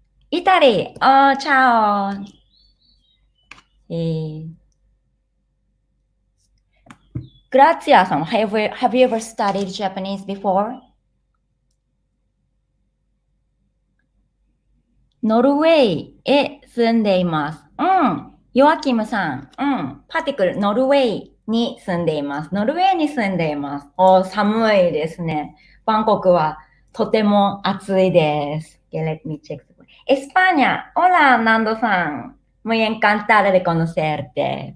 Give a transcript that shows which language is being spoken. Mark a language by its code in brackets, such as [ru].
[en] Italy. Oh, [it] ciao. Grazie-san. [en] Have you ever studied Japanese before? [ja] Norway へ住んでいます。ヨアキムさん。パティクル、ノルウェーに住んでいます。ノルウェーに住んでいます。寒いですね。バンコクはとても暑いです。 [en] Okay, let me check. España. [es] Hola, [en] Nando san. [es] Muy encantada de conocerte.